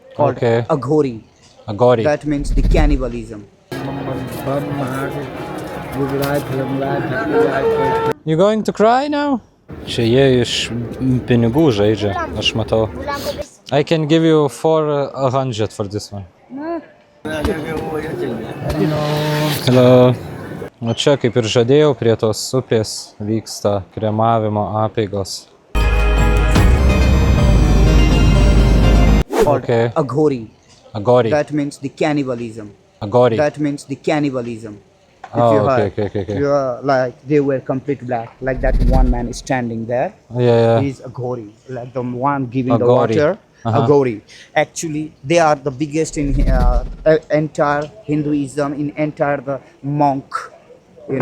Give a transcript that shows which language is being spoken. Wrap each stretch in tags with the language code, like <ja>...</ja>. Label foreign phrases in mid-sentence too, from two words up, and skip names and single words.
<en>called Okay. Aghori. Agori. That means the cannibalism. You going to cry now?</en> <lt>Čia jie iš pinigų žaidžia, aš matau.</lt> <en>I can give you 400 for this one. Hello.</en> <lt>O čia, kaip ir žadėjau, prie tos upės vyksta kremavimo apeigos.</lt> <en>Okay. Aghori. Agori. That means the cannibalism. Agori. That means the cannibalism. If Oh, you okay, heard, okay. you are like they were complete black, like that one man is standing there. Yeah. He's Aghori, like the one giving the Aghori. water. Uh-huh. Aghori. Actually, they are the biggest in entire Hinduism, in entire the monk, the</en>